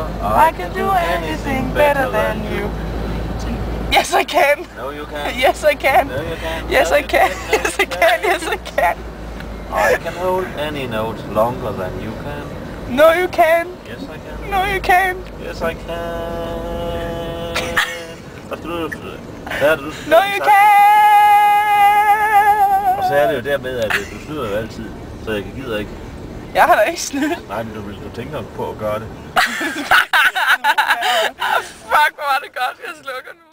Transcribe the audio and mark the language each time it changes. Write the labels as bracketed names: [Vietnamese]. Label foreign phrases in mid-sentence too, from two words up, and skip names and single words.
[English] I can do anything better than you. Yes, I can. No, you can. Yes, I can. No, you can. Yes, I can. Yes, I can. Yes, I can. I can hold any note longer than you can. No, you can't. Yes, I can. No, you can't. Yes, I can. [Danish] Hvad skal du? Hvad er det, du [English] No, you can't. [Danish] Og så er det jo dermed, at du snyder jo altid, så jeg gider ikke. Jeg har da ikke snydt. Nej, men du tænker på at gøre det. Fuck, hvor var det godt. Jeg slukker nu.